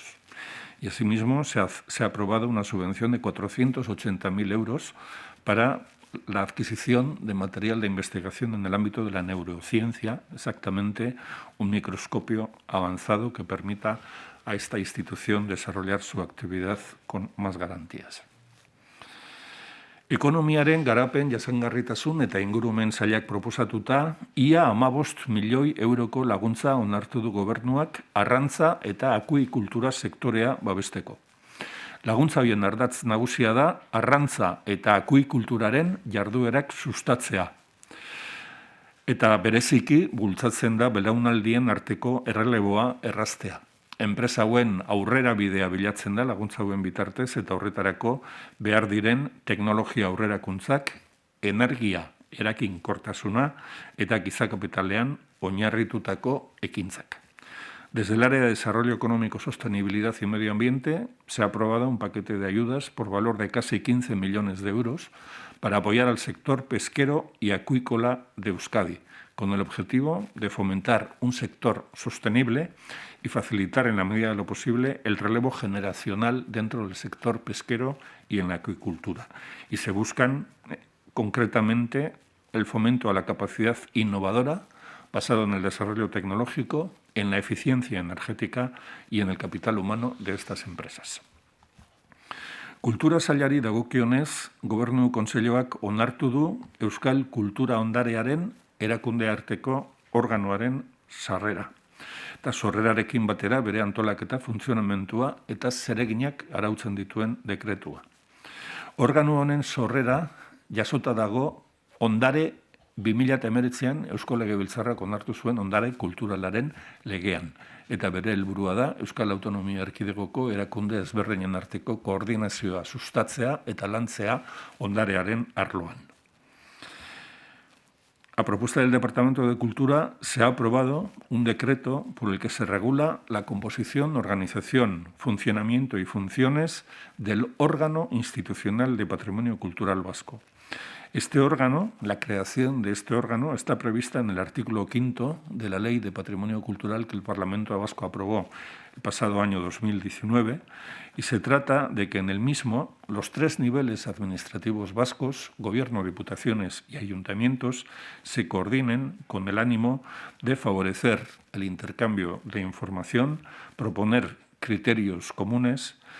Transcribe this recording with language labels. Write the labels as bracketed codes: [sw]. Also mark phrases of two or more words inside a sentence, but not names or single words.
[es] Y asimismo se ha aprobado una subvención de 480.000 euros para la adquisición de material de investigación en el ámbito de la neurociencia, exactamente un microscopio avanzado que permita a esta institución desarrollar su actividad con más garantías. [eu] Ekonomiaren garapen jasangarritasun eta ingurumen sailak proposatuta, ia 15 milioi euroko laguntza onartu du gobernuak arrantza eta akuikultura sektorea babesteko. Laguntza horien ardatz nagusia da arrantza eta akuikulturaren jarduerak sustatzea. Eta bereziki bultzatzen da belaunaldien arteko erreleboa erraztea. Enpresa hauen aurrera bidea bilatzen da laguntza hauen bitartez eta horretarako behar diren teknologia aurrerakuntzak, energia erakinkortasuna eta giza kapitalean oinarritutako ekintzak. [es] Desde el área de Desarrollo Económico, Sostenibilidad y Medio Ambiente se ha aprobado un paquete de ayudas por valor de casi 15 millones de euros para apoyar al sector pesquero y acuícola de Euskadi, con el objetivo de fomentar un sector sostenible y facilitar en la medida de lo posible el relevo generacional dentro del sector pesquero y en la acuicultura. Y se buscan concretamente el fomento a la capacidad innovadora basado en el desarrollo tecnológico, en la eficiencia energética y en el capital humano de estas empresas. [eu] Kultura sailari dagokionez, Gobernu Kontseiluak onartu du Euskal Kultura Ondarearen erakunde arteko organoaren sarrera. Eta sorrerarekin batera bere antolaketa, funtzionamentua eta zereginak arautzen dituen dekretua. Organo honen sorrera jasota dago ondare 2019an Eusko Legebiltzarrak onartu zuen ondare kulturalaren legean. Eta bere helburua da Euskal Autonomia Erkidegoko erakunde ezberdinen arteko koordinazioa sustatzea eta lantzea ondarearen arloan. [es] A propuesta del Departamento de Cultura se ha aprobado un decreto por el que se regula la composición, organización, funcionamiento y funciones del órgano institucional de Patrimonio Cultural Vasco. Este órgano, la creación de este órgano, está prevista en el artículo 5 de la Ley de Patrimonio Cultural que el Parlamento Vasco aprobó el pasado año 2019 y se trata de que en el mismo los 3 niveles administrativos vascos, gobierno, diputaciones y ayuntamientos, se coordinen con el ánimo de favorecer el intercambio de información, proponer criterios comunes,